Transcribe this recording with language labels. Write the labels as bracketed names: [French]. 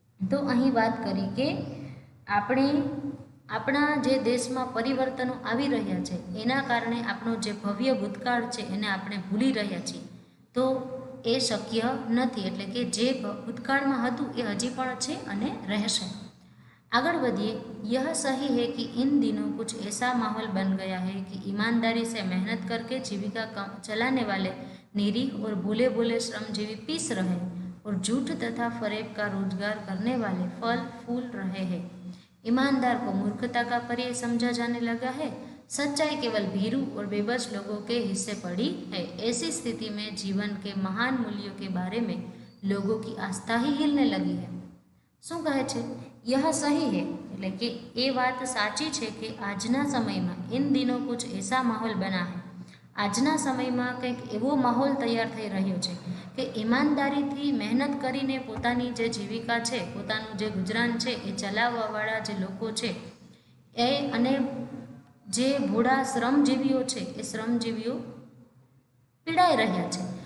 [Gujarati] તો અહીં વાત કરી કે આપણા જે દેશમાં પરિવર્તનો આવી રહ્યા છે એના કારણે આપણો જે ભવ્ય ભૂતકાળ છે એને આપણે ભૂલી રહ્યા છીએ, તો એ શક્ય નથી. એટલે કે જે ભૂતકાળમાં હતું એ હજી પણ છે અને રહેશે. [Hindi] आगे बढ़िए. यह सही है कि इन दिनों कुछ ऐसा माहौल बन गया है कि ईमानदारी से मेहनत करके जीविका चलाने वाले निरीह और भोले भोले श्रमजीवी पीस रहे और झूठ तथा फरेब का रोजगार करने वाले फल फूल रहे हैं. ईमानदार को मूर्खता का पर्याय समझा जाने लगा है. सच्चाई केवल भीरू और बेबस लोगों के हिस्से पड़ी है. ऐसी स्थिति में जीवन के महान मूल्यों के बारे में लोगों की आस्था ही हिलने लगी है. [Gujarati] શું કહે છે? [Hindi] यह सही है [Gujarati] એટલે કે એ વાત સાચી છે કે આજના સમયમાં [Hindi] इन दिनों कुछ ऐसा माहौल बना है. [Gujarati] આજના સમયમાં કંઈક એવો માહોલ તૈયાર થઈ રહ્યો છે કે ઈમાનદારીથી મહેનત કરીને પોતાની જે જીવિકા છે, પોતાનું જે ગુજરાન છે એ ચલાવવાવાળા જે લોકો છે એ અને જે ભોળા શ્રમજીવીઓ છે એ શ્રમજીવીઓ પીડાઈ રહ્યા છે.